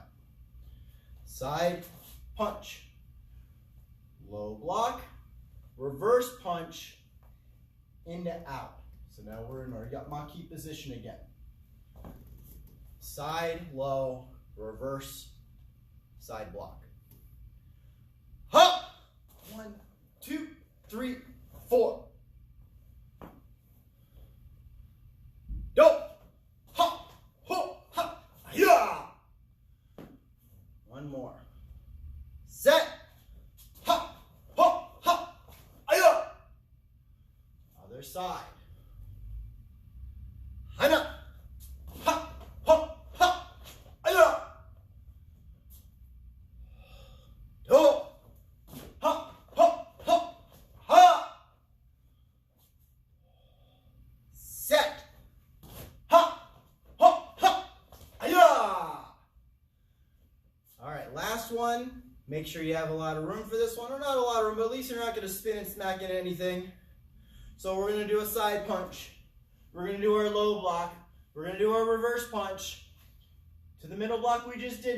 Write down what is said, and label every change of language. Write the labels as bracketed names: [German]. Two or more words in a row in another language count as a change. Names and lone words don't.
[English] Side punch, low block, reverse punch, into out. So now we're in our Yapmaki position again. Side, low, reverse, side block. Ha! 1, 2, 3, 4. Do! Ha! Ho! Ha! Ya! One more. Set! Ha! Ho! Ha! side. Hana. Ha. Ha. Ha. Aya. Do. Ha. Ha. Ha. Ha. Set. Ha. Ha. Ha. Aya. All right, last one. Make sure you have a lot of room for this one, or not a lot of room, but at least you're not going to spin and smack into anything. So we're going to do a side punch. We're going to do our low block. We're going to do our reverse punch. To the middle block we just did.